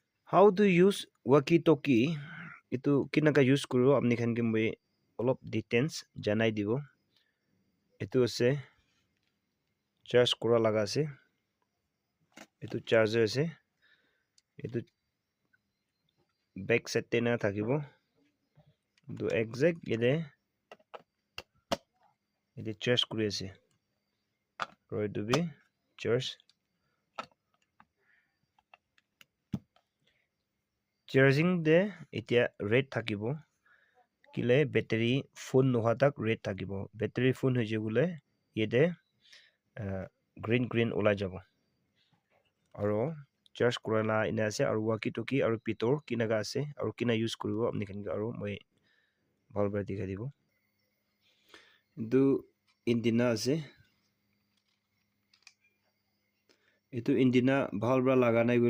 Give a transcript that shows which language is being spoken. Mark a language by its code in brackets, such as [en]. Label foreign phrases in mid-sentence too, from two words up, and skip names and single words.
[en] How to use walkie talkie [nag] itu kinaka use kuro apni khan ke moi olop details janai dibo itu ase charge kura laga ase itu charger ase itu [en] back side [nag] te na thakibo itu exact ide charge kuri ase aro itu bi charge charging de etia red thakibo kile [en] battery full [nag] noha tak red thakibo [en] battery full [nag] hoje bole yede green ulai jabo aro charge kurala ina ase aro walkie talkie aro pitor kinaga ase aro kina use kuribo apni khan aro moi bhal para dikhai dibo itu antenna ase itu antenna bhal para laga nai